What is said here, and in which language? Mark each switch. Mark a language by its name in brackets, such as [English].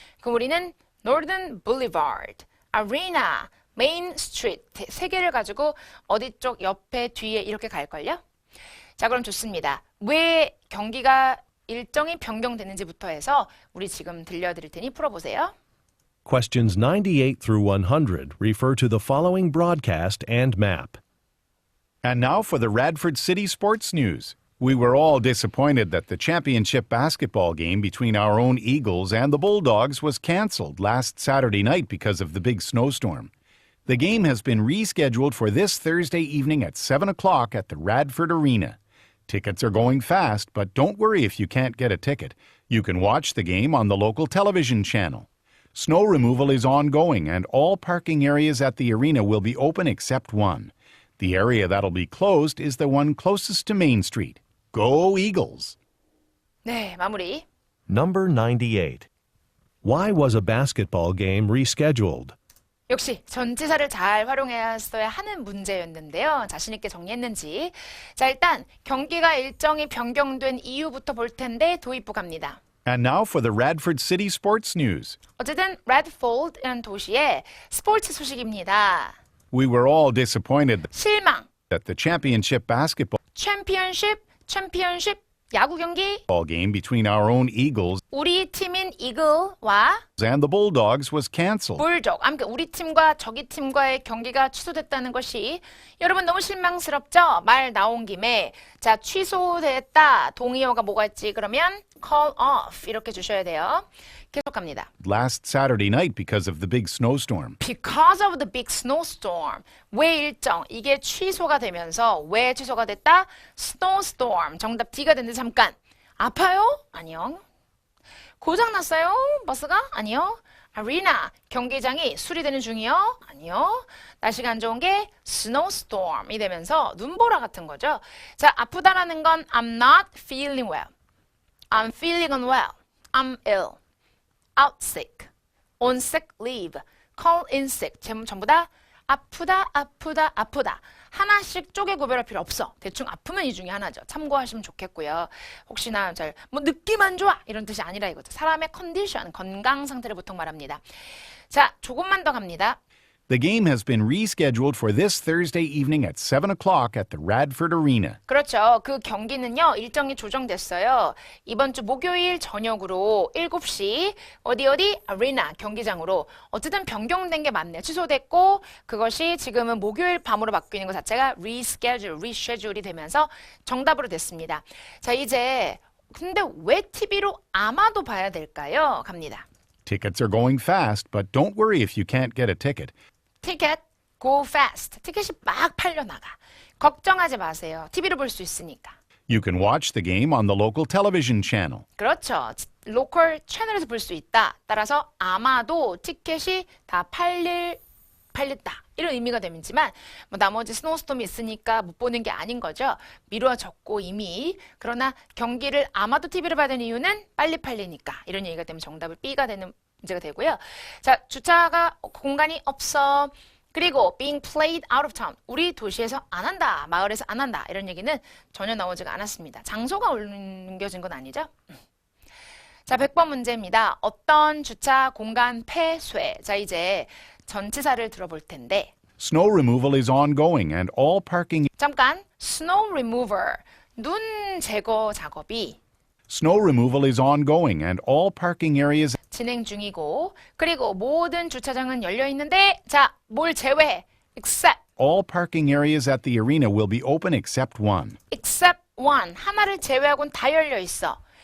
[Korean] 그럼 우리는 northern boulevard, arena, main street 세 개를 가지고 어디 쪽 옆에 뒤에 이렇게 갈걸요? 자, 그럼 좋습니다. 왜 경기가 일정이 변경되는지부터 해서 우리 지금 들려드릴 테니 풀어보세요. [English] Questions 98 through 100 refer to the following broadcast and map. And now for the Radford City Sports News. We were all disappointed that the championship basketball game between our own Eagles and the Bulldogs was canceled last Saturday night because of the big snowstorm. The game has been rescheduled for this Thursday evening at 7 o'clock at the Radford Arena. Tickets are going fast, but don't worry if you can't get a ticket. You can watch the game on the local television channel. Snow removal is ongoing, and all parking areas at the arena will be open except one. The area that'll be closed is the one closest to Main Street. Go Eagles! [Korean] 네, 마무리. [English] Number 98. Why was a basketball game rescheduled? [Korean] 역시 전치사를 잘 활용했어야 하는 문제였는데요. 자신 있게 정리했는지. 자, 일단 경기가 일정이 변경된 이유부터 볼 텐데 도입부 갑니다. [English] And now for the Radford City Sports News. [Korean] 어쨌든 레드폴드라는 도시의 스포츠 소식입니다. [English] We were all disappointed [Korean] 실망, [English] that the championship basketball [Korean] 챔피언십, 야구 경기, [English] game between our own Eagles [Korean] 우리 팀인 이글과 [English] and the Bulldogs was canceled. [Korean] 불족, 그러니까 우리 팀과 저기 팀과의 경기가 취소됐다는 것이 여러분 너무 실망스럽죠? 말 나온 김에 자, 취소됐다. 동의어가 뭐가 있지? 그러면 call off 이렇게 주셔야 돼요. 계속 갑니다. [English] Last Saturday night because of the big snowstorm. Because of the big snowstorm. 왜 일정? [Korean] 이게 취소가 되면서 왜 취소가 됐다? snowstorm. 정답 D가 됐는데 잠깐. 아파요? 아니요. 고장났어요? 버스가? 아니요. 아리나. 경기장이 수리되는 중이요? 아니요. 날씨가 안 좋은 게 snowstorm이 되면서 눈보라 같은 거죠. 자, 아프다라는 건 [English] I'm not feeling well. I'm feeling unwell. I'm ill. out sick, on sick leave, call in sick. [Korean] 전부 다 아프다. 하나씩 쪼개 구별할 필요 없어. 대충 아프면 이 중에 하나죠. 참고하시면 좋겠고요. 혹시나 뭐 느낌 안 좋아 이런 뜻이 아니라 이거죠. 사람의 컨디션, 건강 상태를 보통 말합니다. 자, 조금만 더 갑니다. [English] The game has been rescheduled for this Thursday evening at 7 o'clock at the Radford Arena. [Korean] 그렇죠. 그 경기는요, 일정이 조정됐어요. 이번 주 목요일 저녁으로 7시 어디 아리나 경기장으로 어쨌든 변경된 게 맞네요. 취소됐고 그것이 지금은 목요일 밤으로 바뀌는 것 자체가 reschedule이 되면서 정답으로 됐습니다. 자, 이제 근데 왜 TV로 아마도 봐야 될까요? 갑니다. [English] Tickets are going fast, but don't worry if you can't get a ticket. [Korean] 티켓 go fast. 티켓이 막 팔려나가. 걱정하지 마세요. TV로 볼 수 있으니까. [English] You can watch the game on the local television channel. [Korean] 그렇죠. 로컬 채널에서 볼 수 있다. 따라서 아마도 티켓이 다 팔렸다. 이런 의미가 되지만 뭐 나머지 스노우스톰이 있으니까 못 보는 게 아닌 거죠. 미뤄졌고 이미. 그러나 경기를 아마도 TV로 봐야 되는 이유는 빨리 팔리니까. 이런 얘기가 되면 정답을 B가 되는 문제가 되고요. 자, 주차가 공간이 없어. [English] 그리고 being played out of town. [Korean] 우리 도시에서 안 한다. 마을에서 안 한다. 이런 얘기는 전혀 나오지가 않았습니다. 장소가 옮겨진 건 아니죠. 자, 100번 문제입니다. 어떤 주차 공간 폐쇄. 자, 이제 전치사를 들어볼 텐데. [English] Snow removal is ongoing and all parking [Korean] 잠깐. snow remover. 눈 제거 작업이 [English] Snow removal is ongoing and all parking areas [Korean] 진행 중이고 그리고 모든 주차장은 열려 있는데 자, 뭘 제외해? [English] except All parking areas at the arena will be open except one. except one. [Korean] 하나를 제외하고는 다 열려 있어.